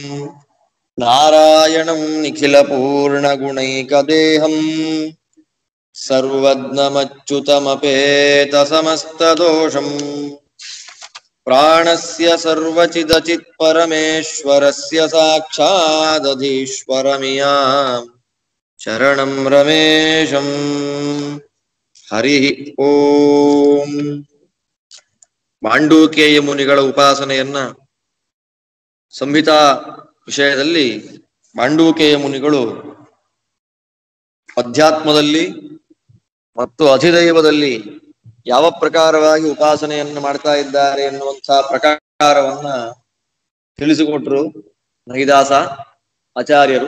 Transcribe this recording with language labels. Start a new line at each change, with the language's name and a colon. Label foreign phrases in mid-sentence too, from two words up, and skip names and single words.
Sanskrit: नारायणं निखिलपूर्णगुणैकदेहम् सर्वज्ञमच्युतमपेतसमस्तदोषम् प्राणस्य सर्वचिदचित्परमेश्वरस्य साक्षादधीश्वरमियाम् शरणं रमेशम्। हरिः ओम।
Kannada: ಮಾಂಡೂಕ್ಯೇಯ ಮುನಿಗಳ ಉಪಾಸನೆಯನ್ನ ಸಂಹಿತಾ ವಿಷಯದಲ್ಲಿ ಮಾಂಡೂಕ್ಯೇಯ ಮುನಿಗಳು ಅಧ್ಯಾತ್ಮದಲ್ಲಿ ಮತ್ತು ಅಧಿದೈವದಲ್ಲಿ ಯಾವ ಪ್ರಕಾರವಾಗಿ ಉಪಾಸನೆಯನ್ನು ಮಾಡ್ತಾ ಇದ್ದಾರೆ ಎನ್ನುವಂತಹ ಪ್ರಕಾರವನ್ನ ತಿಳಿಸಿಕೊಟ್ರು ಮಹಿದಾಸ ಆಚಾರ್ಯರು.